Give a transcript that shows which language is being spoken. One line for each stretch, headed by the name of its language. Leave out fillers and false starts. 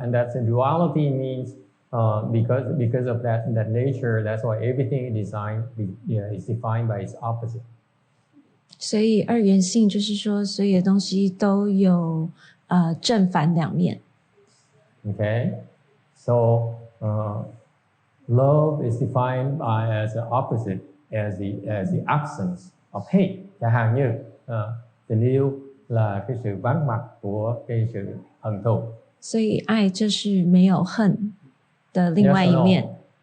English: And that's duality means because of that nature, that's why everything is defined by its opposite.
Chinese: 所以二元性就是说，所有的东西都有正反两面。
English: Okay? So love is defined as the opposite, as the absence of hate.
Vietnamese: Chẳng hạn như tình yêu là cái sự vắng mặt của cái sự hận thù.
Chinese: 所以爱就是没有恨的另外一面。